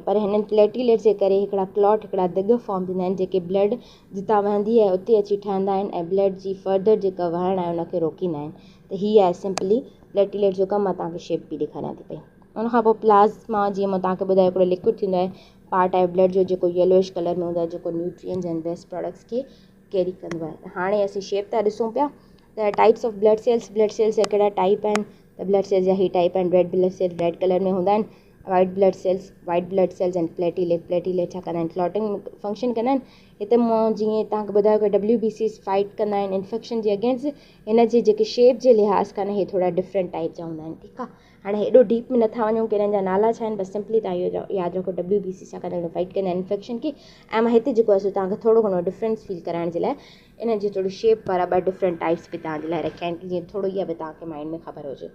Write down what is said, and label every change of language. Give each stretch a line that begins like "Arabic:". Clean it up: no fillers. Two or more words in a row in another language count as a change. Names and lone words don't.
Sindhi: पर हिननि प्लेटिलेट्स जे करे हिकिड़ा क्लॉट, हिकिड़ा दिग फॉर्म थींदा आहिनि, जेके ब्लड जितां वहंदी आहे उते अची ठहंदा आहिनि ऐं ब्लड जी फर्दर जेका वहण आहे उनखे रोकींदा आहिनि। त हीअ आहे
English: simply platelet
Sindhi: जो कमु। मां तव्हांखे शेप बि ॾेखारियां थी पई। उनखां पोइ प्लाज़्मा, जीअं मां तव्हांखे ॿुधायो, हिकिड़ो लिक्विड थींदो आहे, पार्ट आहे ब्लड जो, जेको
English: yellowish colour
Sindhi: में हूंदो आहे, जेको
English: nutrients and waste products
Sindhi: खे कैरी कंदो आहे। हाणे असीं शेप था ॾिसूं पिया त
English: types of blood cells. blood cells
Sindhi: जा कहिड़ा टाइप आहिनि, त
English: blood cells
Sindhi: जा ही टाइप आहिनि।
English: red blood cells red colour
Sindhi: में हूंदा आहिनि,
English: white blood cells and platelet.
Sindhi: प्लेटिलेट छा कंदा आहिनि,
English: clotting function
Sindhi: कंदा आहिनि। हिते मां जीअं तव्हांखे ॿुधायो कि WBCs फाइट कंदा आहिनि इन्फेक्शन जे अगेंस्ट। हिन जे जेके शेप जे लिहाज़ खां हे थोरा
English: different type
Sindhi: जा हूंदा आहिनि, ठीकु आहे। हाणे हेॾो डीप में नथा वञूं कि हिननि जा नाला छा आहिनि, बसि सिंपली तव्हां इहो यादि रखो WBC छा कंदा आहिनि, फाइट कंदा आहिनि इन्फेक्शन खे। ऐं मां हिते जेको आहे सो तव्हांखे थोरो घणो
English: difference feel
Sindhi: कराइण जे लाइ इन जी थोरी शेप वारा 2
English: different types
Sindhi: बि तव्हांजे लाइ रखिया आहिनि, जीअं थोरो इहा बि तव्हांखे माइंड में ख़बर हुजे।